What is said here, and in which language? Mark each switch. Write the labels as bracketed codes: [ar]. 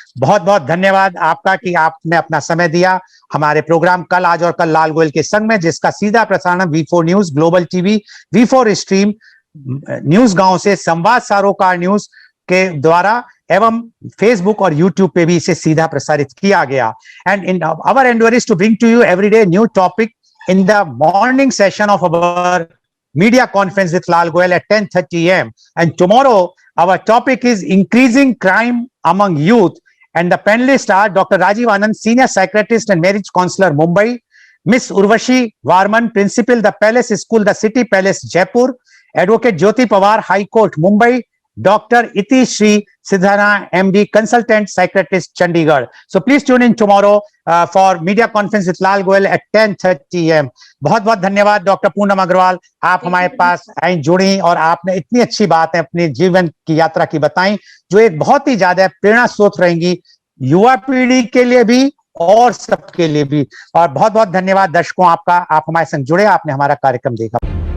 [hi] बहुत बहुत धन्यवाद आपका कि आपने अपना समय दिया हमारे प्रोग्राम कल आज और कल लाल गोयल के संग में, जिसका सीधा प्रसारण V4 news, global TV, V4 stream, news गांव से संवाद सरोकार न्यूज के द्वारा एवं फेसबुक और यूट्यूब पे भी इसे सीधा प्रसारित किया गया। [en] And in our endeavour is to bring to you everyday new topic in the morning session of our media conference with Lal Goyal at 10:30 a.m. And tomorrow, our topic is increasing crime among youth. And the panelists are Dr. Rajiv Anand, Senior Psychiatrist and Marriage Counselor, Mumbai; Miss Urvashi Varman, Principal, The Palace School, The City Palace, Jaipur; Advocate Jyoti Pawar, High Court, Mumbai; Dr. Iti Shri Siddhana, MD, Consultant Psychiatrist, Chandigarh. So please tune in tomorrow for media conference with Lal Goyal at 10:30 a.m. [hi] बहुत बहुत धन्यवाद doctor Poonam Agarwal, आप हमारे पास आई, जुड़ी और आपने इतनी अच्छी बात है अपने जीवन की यात्रा की बताई, जो एक बहुत ही ज्यादा प्रेरणा स्रोत रहेंगी युवा पीढ़ी के लिए भी और सबके लिए भी। और बहुत बहुत धन्यवाद दर्शकों आपका, आप हमारे संग जुड़े, आपने हमारा कार्यक्रम देखा।